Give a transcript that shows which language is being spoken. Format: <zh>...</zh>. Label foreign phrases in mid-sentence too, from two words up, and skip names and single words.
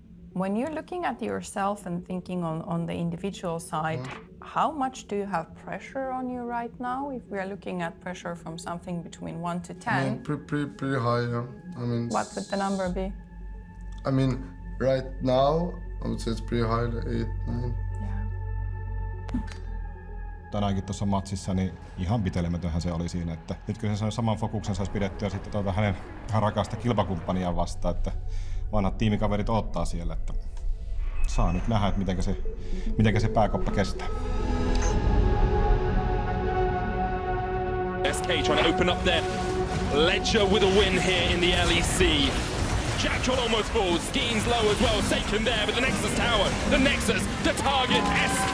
<en>When you're looking at yourself and thinking on the individual side, how much do you have pressure on you right now? If we are looking at pressure from something between 1 to 10. I mean, pretty high, yeah. I mean, what would the number be? I mean, right now, I would say it's pretty high, like 8, 9. Yeah.</en> <fi>Tänäänkin tuossa matsissa niin ihan pitelemätönhän se oli siinä, että nyt kyllä se saman fokuksen saisi pidettyä sitten tuota hänen ihan rakasta kilpakumppania vastaan, että vanhat tiimikaverit odottaa siellä, että saa nyt nähdä, että mitenkä se pääkoppa kestää.</fi> <en>SK trying to open up their ledger with a win here in the LEC. Jack Troll almost falls, Skeens low as well, Saken there with the Nexus tower. The Nexus, the target, SK.</en>